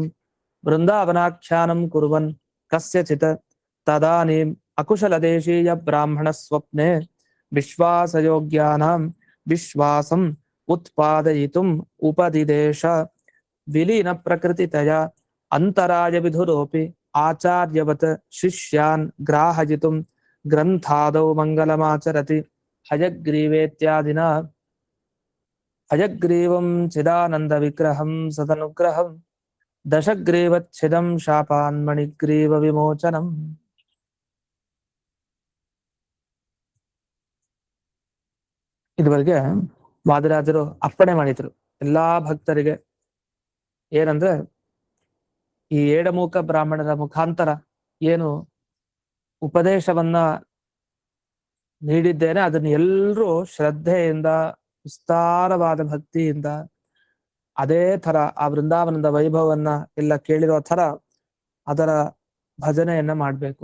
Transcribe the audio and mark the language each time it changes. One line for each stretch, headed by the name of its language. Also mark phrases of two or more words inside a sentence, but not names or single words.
Sanskrit: ಬೃಂದಾವನಾಖ್ಯಾನಂ ಕುರ್ವನ್ ಕಸ್ಯಚಿತ್ ತದಾನೀಂ ಅಕುಶಲದೇಶೀಯ ಬ್ರಾಹ್ಮಣ ಸ್ವಪ್ನೆ ವಿಶ್ವಾಸಯೋಗ್ಯಾನಾಂ ವಿಶ್ವಾಸಂ ಉತ್ಪಾದಯಿತುಂ ಉಪದಿದೇಶ ವಿಲೀನ ಪ್ರಕೃತಿತಯ ಅಂತರಾಯ ವಿಧುರೋಪಿ ಆಚಾರ್ಯವತ್ ಶಿಷ್ಯಾನ್ ಗ್ರಾಹಯಿತುಂ ಗ್ರಂಥಾದೌ ಮಂಗಲಮಾಚರತಿ ಹಯಗ್ರೀವೇತ್ಯಾದಿನ. ಹಯಗ್ರೀವಂ ಚಿದಾನಂದ ವಿಗ್ರಹಂ ಸದನುಗ್ರಹಂ ದಶಗ್ರೀವಚ್ಛಿದಂ ಶಾಪಾನ್ಮಣಿಗ್ರೀವ ವಿಮೋಚನಂ.
Kannada: ಇದುವರೆಗೆ ವಾದಿರಾಜರು ಅಪ್ಪಣೆ ಮಾಡಿದ್ರು ಎಲ್ಲಾ ಭಕ್ತರಿಗೆ. ಏನಂದ್ರೆ, ಈ ಏಡಮೂಕ ಬ್ರಾಹ್ಮಣರ ಮುಖಾಂತರ ಏನು ಉಪದೇಶವನ್ನ ನೀಡಿದ್ದೇನೆ ಅದನ್ನ ಎಲ್ಲರೂ ಶ್ರದ್ಧೆಯಿಂದ ವಿಸ್ತಾರವಾದ ಭಕ್ತಿಯಿಂದ ಅದೇ ಥರ ಆ ವೃಂದಾವನದ ವೈಭವವನ್ನ ಎಲ್ಲ ಕೇಳಿರೋ ಥರ ಅದರ ಭಜನೆಯನ್ನ ಮಾಡಬೇಕು.